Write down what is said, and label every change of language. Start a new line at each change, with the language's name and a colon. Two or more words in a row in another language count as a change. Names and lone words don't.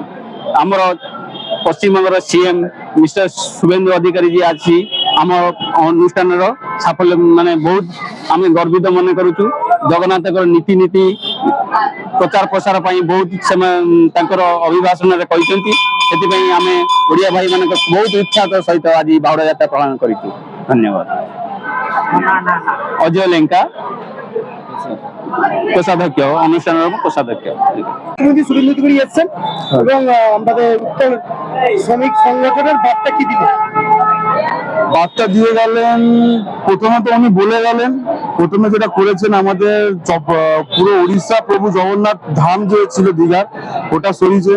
Odia: ଆମର ପଶ୍ଚିମବଙ୍ଗର ସିଏମ୍ ମିଷ୍ଟର শুভেন্দু ଅଧିକାରୀ ଯିଏ ଆସି ଆମ ଅନୁଷ୍ଠାନର ସାଫଲ୍ୟ ମାନେ ବହୁତ ଆମେ ଗର୍ବିତ ମନେ କରୁଛୁ। ଜଗନ୍ନାଥଙ୍କର ନୀତି ପ୍ରଚାର ପ୍ରସାର ପାଇଁ ବହୁତ ତାଙ୍କର ଅଭିଭାଷଣରେ କହିଛନ୍ତି। ସେଥିପାଇଁ ଆମେ ଓଡ଼ିଆ ଭାଇମାନଙ୍କ ବହୁତ ଉତ୍ସାହ ସହିତ ଆଜି ବାହୁଡା ଯାତ୍ରା ପାଳନ କରିଛୁ। ଧନ୍ୟବାଦ। ଅଜୟ ଲେଙ୍କା,
Bangla: কোষাধ্যক্ষ, অনুষ্ঠানের কোষাধ্যক্ষ। শুভেন্দু অধিকারী এসেছেন এবং আমাদের উত্তর শ্রমিক সংগঠনের বার্তা কি দিলেন? বার্তা দিয়ে গেলেন, প্রথমে তো উনি বলে গেলেন, প্রথমে যেটা করেছেন আমাদের পুরো উড়িষ্যা প্রভু জগন্নাথ ধাম যে ছিল দীঘার, ওটা সরিয়েছেন।